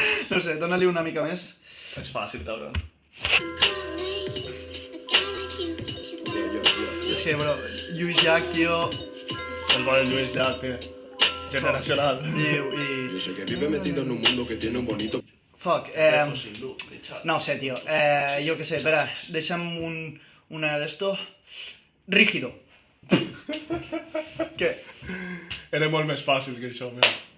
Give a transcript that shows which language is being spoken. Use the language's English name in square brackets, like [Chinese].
[Catalan] no sé, dóna-li una mica més. És fàcil, cabrón. És que, bro, Lluís Llach, tio, El bon Lluís Llach, tío. Generacional. i... [Spanish] Yo sé que vive metido en un mundo que tiene un bonito... [English] Fuck, [Spanish] Sin luz, ni chat. [Catalan] no ho sé, tio. Jo què sé, espera, deixa'm una d'esto. [Spanish] Rígido. [Catalan] Què? Era molt més fàcil que això, mira.